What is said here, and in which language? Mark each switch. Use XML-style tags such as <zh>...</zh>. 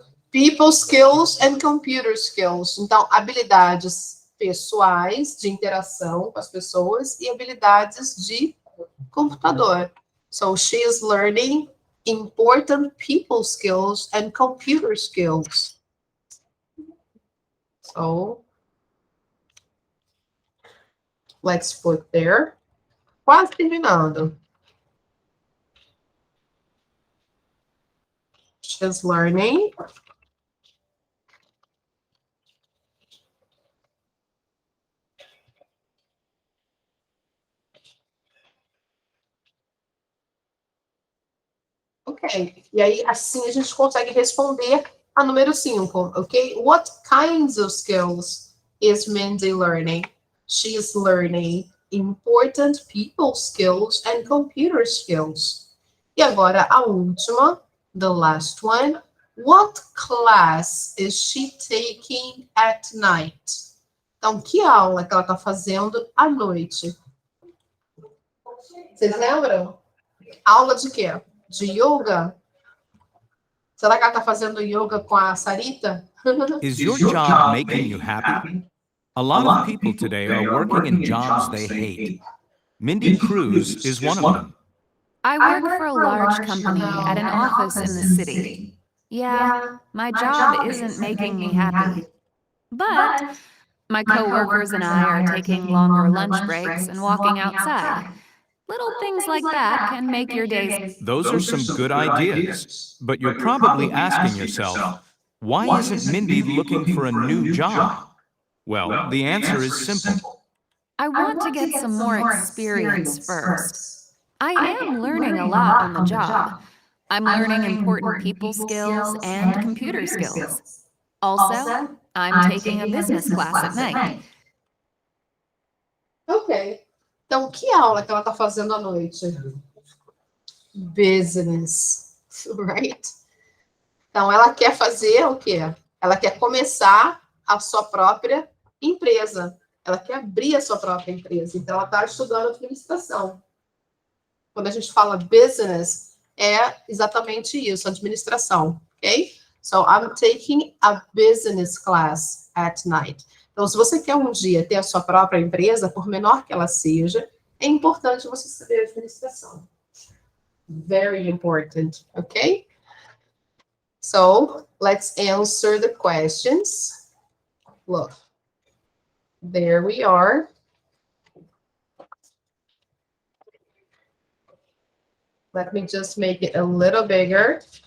<en>People skills and computer skills.</en> <pt>Então, habilidades pessoais de interação com as pessoas e habilidades de computador.</pt> <en>So she is learning important people skills and computer skills. So let's put there.</en> <pt>Quase terminando.</pt> <en>She's learning ok.</en> <pt>E aí, assim, a gente consegue responder a número 5, ok?</pt> <en>What kinds of skills is Mindy learning? She is learning important people skills and computer skills.</en> <pt>E agora, a última,</pt> <en>the last one. What class is she taking at night?</en> <pt>Então, que aula que ela está fazendo à noite? Vocês lembram? Aula de quê? De yoga? Será que ela está fazendo yoga com a Sarita?</pt> <en>Is your job making you happy? A lot of people today are working in jobs they hate. Mindy Cruz is one of them. I work for a large company at an office in the city. Yeah, my job isn't making me happy. But my coworkers and I are taking longer lunch breaks and walking outside. Little things like that can make your days. Those are some good ideas, but you're probably asking yourself, why isn't Mindy looking for a new job? Well, the answer is simple. I want to get some more experience first. I am learning a lot on the job. I'm learning important people skills and computer skills. Also, I'm taking a business class at night. Ok.</en> <pt>Então, que aula que ela está fazendo à noite?</pt> <en>Business, right?</en> <pt>Então, ela quer fazer o quê? Ela quer começar a sua própria empresa. Ela quer abrir a sua própria empresa. Então, ela está estudando administração. Quando a gente fala business, é exatamente isso, administração, ok?</pt> <en>So, I'm taking a business class at night.</en> <pt>Então, se você quer um dia ter a sua própria empresa, por menor que ela seja, é importante você saber administração.</pt> <en>Very important, okay? So, let's answer the questions. Look, there we are. Let me just make it a little bigger.</en>